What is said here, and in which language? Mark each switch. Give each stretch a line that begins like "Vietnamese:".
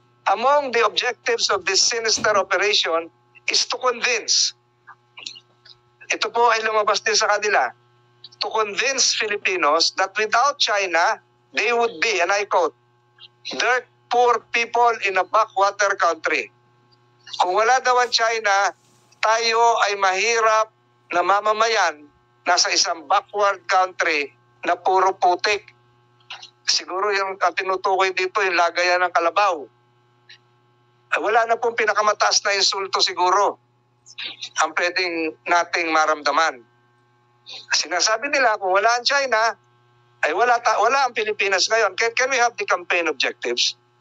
English: Among the objectives of this sinister operation is to convince.
Filipino: Ito po ay lumabas din sa kanila.
English: To convince Filipinos that without China, they would be, and I quote, dirt poor people in a backwater country.
Filipino: Kung wala daw ang China, tayo ay mahirap na mamamayan nasa isang backward country na puro putik. Siguro yung tinutukoy dito, yung lagayan ng kalabaw. Wala na pong pinakamataas na insulto siguro ang pwedeng nating maramdaman. Sinasabi nila kung wala ang China, ay wala ang Pilipinas ngayon.
English: Can we have the campaign objectives?